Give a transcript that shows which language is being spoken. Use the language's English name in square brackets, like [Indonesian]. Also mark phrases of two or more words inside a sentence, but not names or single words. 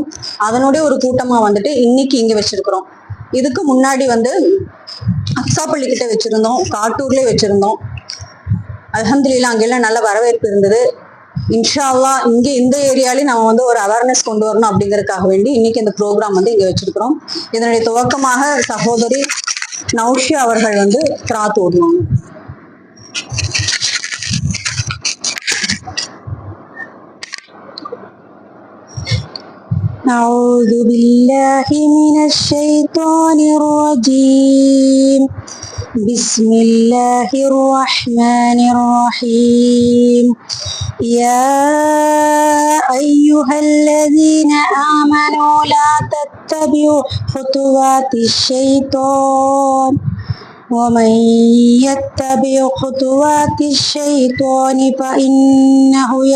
[Tamil] அதனுடைய ஒரு கூட்டமா வந்துட்டு இன்னைக்கு இங்க வச்சிருக்கிறோம். இதுக்கு முன்னாடி வந்து அக்ஸாப்பள்ளி கிட்ட வச்சிருந்தோம், காட்டூர்லயே வச்சிருந்தோம். அல்ஹம்துலில்லாஹ் அங்கெல்லாம் நல்ல வரவேற்பு இருந்தது. [Arabic] إن شاء الله [Tamil] இங்க இந்த ஏரியாலையும் நம்ம வந்து ஒரு அவேர்னஸ் கொண்டு வரணும் அப்படிங்கறதுக்காக வேண்டி இன்னைக்கு இந்த ப்ரோக்ராம் வந்து இங்க வச்சிருக்கிறோம். இதனுடைய துவக்கமாக சகோதரி நௌஷியா அவர்கள் வந்து கிராத் ஓடுவாங்க. [Arabic] أعوذ بالله من الشيطان الرجيم بسم الله الرحمن الرحيم يا أيها الذين آمنوا لا تتبعوا خطوات الشيطان ومن يتبع خطوات الشيطان فإنه